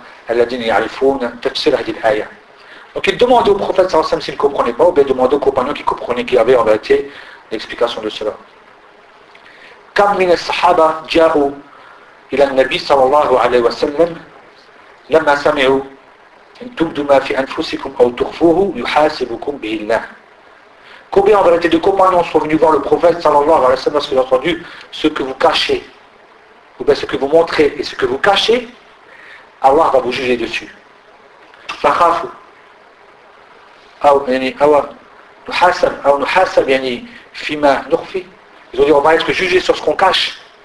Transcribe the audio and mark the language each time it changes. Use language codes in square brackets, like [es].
[fr] Donc il demandait au prophète s'il ne comprenait pas, ou bien il demandait aux compagnons qui comprenaient, qui avaient en réalité l'explication de cela. [ar] كم من الصحابة جاءوا إلى النبي صلى الله عليه وسلم لما سمعوا إن تبدوا ما في أنفسكم أو تخفوه يحاسبكم به الله. [fr] Combien en vérité de compagnons sont venus voir le prophète صلى الله عليه وسلم parce qu'ils ont entendu ce que vous cachez ou bien ce que vous montrez et ce que vous cachez, Allah va vous juger dessus. [ar] فخافوا أو يعني أو نحاسب أو نحاسب يعني فيما نخفي. [fr] Ils ont dit, on va être jugé sur ce qu'on cache.